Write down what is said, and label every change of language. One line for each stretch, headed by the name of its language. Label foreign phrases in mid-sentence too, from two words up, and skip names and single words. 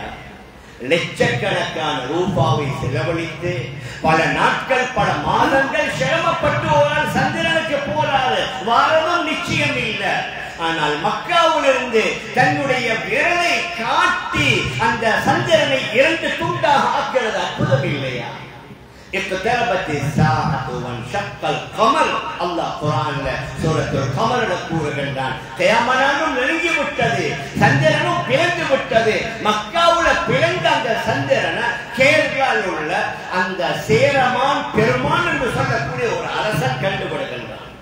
Tamil: லட்சக்கணக்கான ரூபாவை செலவழித்து பல நாட்கள், பல மாதங்கள் சிரமப்பட்டு ஒரு சந்திரனுக்கு போறாரு, வரவும் நிச்சயம் இல்லை. ஆனால் மக்காவிலிருந்து தன்னுடைய விரலை காட்டி அந்த சந்திரனை 2 துண்டாக ஆக்கிறது அற்புதம் இல்லையா?
Arabic: اقتربت الساعة وانشق القمر.
Tamil: அல்லாஹ் குர்ஆன்ல சூரத்துல் கமர்ல கூறுகின்றான், கியாமத் நெருங்கி விட்டது, சந்திரனும் பிளந்து விட்டது. மக்காவுல பிளந்த அந்த சந்திரனை கேரளாவில் உள்ள அந்த சேரமான் பெருமான் என்று சொல்லக்கூடிய ஒரு அரசன் கண்டுபிடிக்கின்றான்.